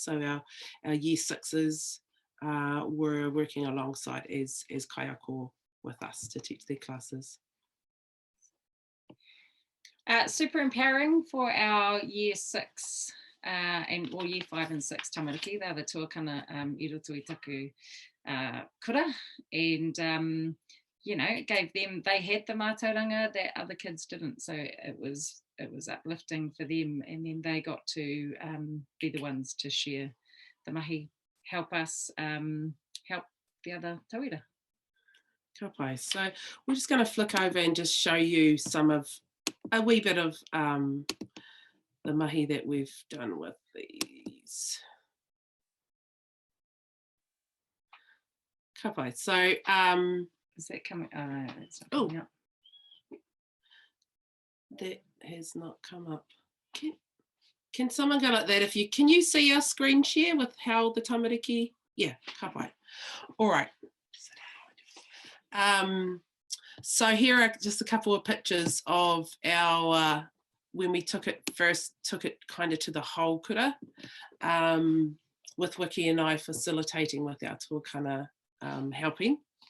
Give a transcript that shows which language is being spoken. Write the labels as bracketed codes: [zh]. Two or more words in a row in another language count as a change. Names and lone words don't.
[en] So our year sixes were working alongside as kaiako with us to teach their classes. Super empowering for our year 6 or year 5 and 6 tamariki. They're the [mi] tuākana i roto i taku kura, [en] and you know, it gave them, they had the mātauranga that other kids didn't, so it was uplifting for them, and then they got to be the ones to share the mahi, help us help the other tauira. [mi] Ka pai. [en] So we're just going to flick over and just show you a wee bit of the mahi that we've done with these. [mi] Ka pai. [en] So is that coming? It's not coming up. That has not come up. Can someone go like that? Can you see our screen share with how the tamariki? [mi] Yeah, ka pai. [en] All right. So here are just a couple of pictures of our when we took it kind of to the whole kura, with Wiki and I facilitating with our tuākana helping.